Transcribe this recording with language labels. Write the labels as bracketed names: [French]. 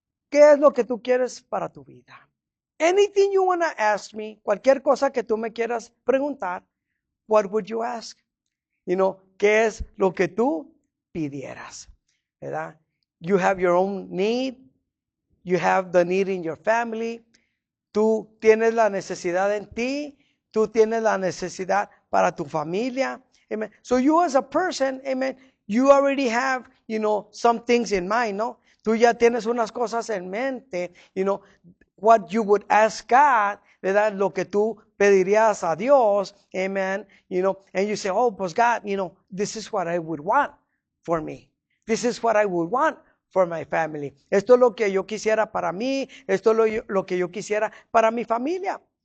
[Spanish] ¿Qué es lo que tú quieres para tu vida? [English] Anything you want to ask me, [Spanish] cualquier cosa que tú me quieras preguntar, [English] what would you ask? [Spanish] ¿Qué es lo que tú pidieras? [English] ¿Verdad? You have your own need. You have the need in your family. [Spanish] Tú tienes la necesidad en ti. Tú tienes la necesidad para tu familia. Amen. [English] So you as a person, amen, you already have, some things in mind, ¿no? [Spanish] Tú ya tienes unas cosas en mente, [English] what you would ask God, [Spanish] ¿verdad? Lo que tú pedirías a Dios, [English] amen, and you say, oh, pues God, this is what I would want for me. This is what I would want for my family. [Spanish] Esto es lo que yo quisiera para mí. Esto es lo que yo quisiera para mi familia.